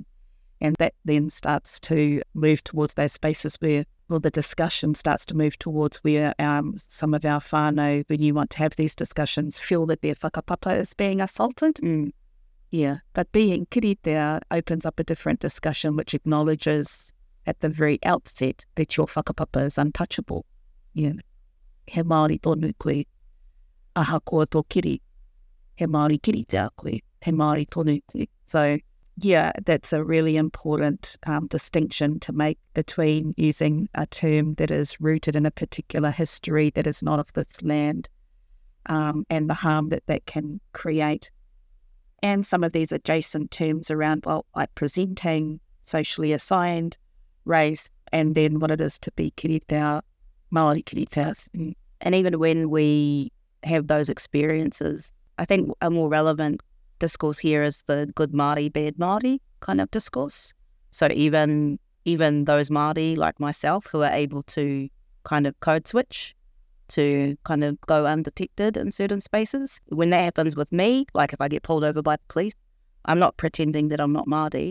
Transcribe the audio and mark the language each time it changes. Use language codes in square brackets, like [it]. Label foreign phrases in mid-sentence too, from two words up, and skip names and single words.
[en] And that then starts to move towards those spaces where, the discussion starts to move towards where some of our whānau, when you want to have these discussions, feel that their whakapapa is being assaulted. Yeah, but being kiritea opens up a different discussion which acknowledges at the very outset that your whakapapa is untouchable. Yeah. [mi] He Māori tonu koe, aha koa tō kiri. He Māori kiritea koe, he Māori tonu koe. [en] So, yeah, that's a really important distinction to make between using a term that is rooted in a particular history that is not of this land, and the harm that can create. And some of these adjacent terms around, like presenting, socially assigned, race, and then what it is to be kiritea, [mi] Māori kiritea. [en] And even when we have those experiences, I think a more relevant discourse here is the good Māori, bad Māori kind of discourse. So even those Māori like myself who are able to kind of code switch to kind of go undetected in certain spaces, when that happens with me, like if I get pulled over by the police, I'm not pretending that I'm not Māori.